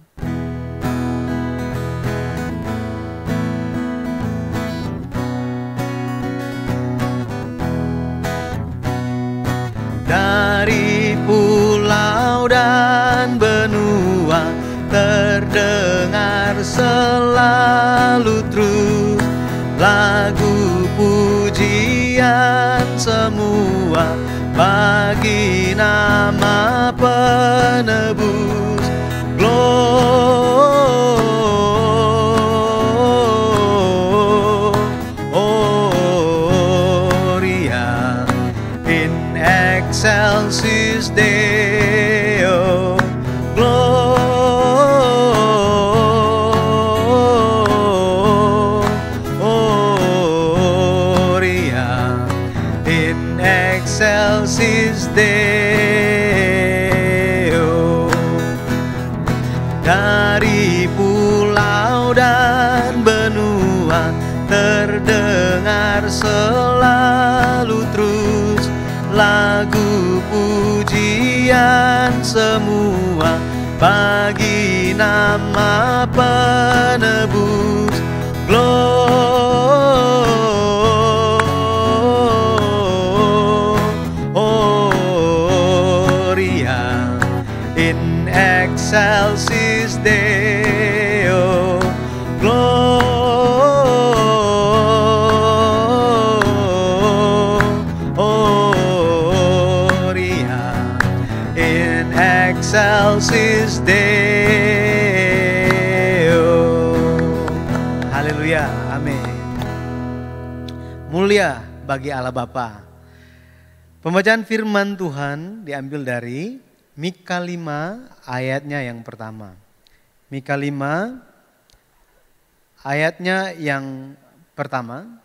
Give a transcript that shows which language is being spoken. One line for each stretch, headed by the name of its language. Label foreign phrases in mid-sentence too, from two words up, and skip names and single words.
Indonesian: Dari pulau dan benua terdengar selalu terus lagu pujian semua bagi nama penebus.
Latin: Gloria in excelsis Deo. Gloria in excelsis Deo.
Indonesian: Dari pulau dan benua terdengar selalu terus lagu pujian semua bagi nama penebus.
Latin: Gloria in excelsis Deo. Gloria in excelsis Deo.
Indonesian: Haleluya, amin. Mulia bagi Allah Bapa. Pembacaan firman Tuhan diambil dari Mika 5 ayatnya yang pertama. Mika 5 ayatnya yang pertama.